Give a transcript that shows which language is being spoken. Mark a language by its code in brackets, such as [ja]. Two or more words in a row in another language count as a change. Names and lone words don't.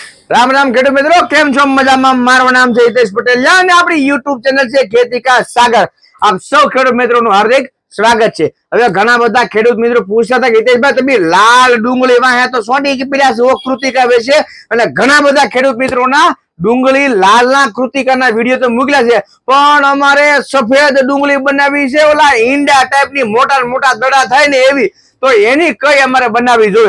[gu] રામ રામ ખેડૂત મિત્રો, કેમ છો મજામાં? મારું નામ છે હિતેશ પટેલ અને આપણી YouTube ચેનલ છે ખેતી કા સાગર। આપ સૌ ખેડૂત મિત્રોનું હાર્દિક સ્વાગત છે। હવે ઘણા બધા ખેડૂત મિત્રો પૂછતા હતા કે હિતેશભાઈ તમે લાલ ડુંગળી વાહ્યા તો સોડી કે પેલા કૃતિકા વિશે અને ઘણા બધા ખેડૂત મિત્રોના ડુંગળી લાલના કૃતિકાના વિડિયો તો મૂકેલા છે, પણ અમારે સફેદ ડુંગળી બનાવી છે, ઓલા ઈંડા ટાઈપની મોટા મોટા દડા થાય ને એવી, તો એની કઈ અમારે બનાવી જોઈએ।